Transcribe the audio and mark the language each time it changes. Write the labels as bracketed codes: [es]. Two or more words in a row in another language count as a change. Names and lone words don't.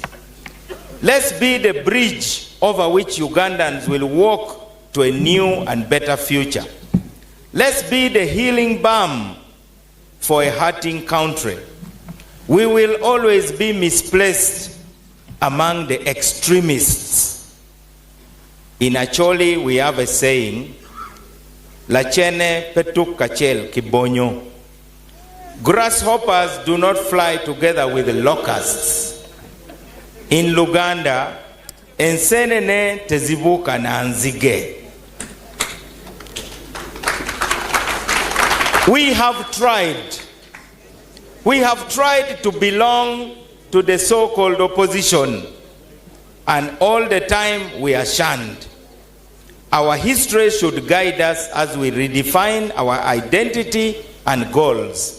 [en] Let's be the bridge over which Ugandans will walk to a new and better future. Let's be the healing balm for a hurting country. We will always be misplaced among the extremists. In Acholi, we have a saying, [ach] "Lachene petuk kachel kibonyo." [en] Grasshoppers do not fly together with the locusts. In Luganda, [lg] ensenene tezibuka na nzige. [en] We have tried to belong to the so-called opposition, and all the time we are shunned. Our history should guide us as we redefine our identity and goals.